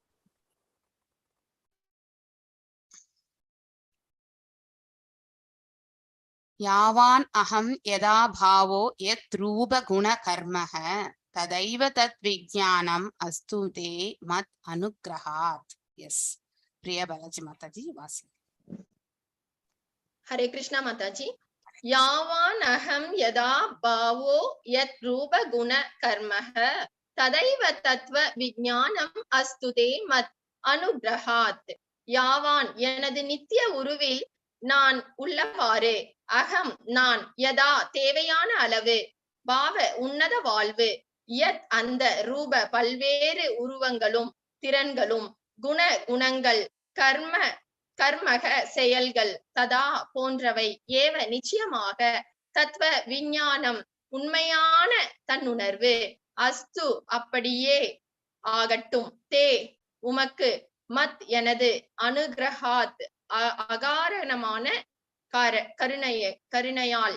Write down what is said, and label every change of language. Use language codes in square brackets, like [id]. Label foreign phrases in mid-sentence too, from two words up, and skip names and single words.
[sa] यावान् अहं यथा भावो यद् रूप गुण कर्मकः तथैव तद् विज्ञानम् अस्तु ते मद् अनुग्रहात्. [ta] எஸ், பிரியா பாலாஜி மாதாஜி வாசி. [hi] हरे कृष्णा माता जी [sa] यावान अहम यदा भावो यत् रूप गुण कर्मः तदैव तत्व विज्ञानम अस्तुते मत अनुग्रहात्. [ta] யாவான் எனது நித்திய உருவில் நான் உள்ளவாறு, அகம் நான், யதா தேவையான அளவு, பாவ உன்னத வாழ்வு, யத் அந்த, ரூப பல்வேறு உருவங்களும் திறன்களும், குண குணங்கள், கர்ம கர்மக செயல்கள், ததா போன்றவை, ஏவ நிச்சயமாக, தத்துவ விஞ்ஞானம் உண்மையான தன்னுணர்வு, அஸ்து அப்படியே ஆகட்டும், தே உமக்கு, மத் எனது, அனுகிரகாத் அகாரணமான கருணையால்.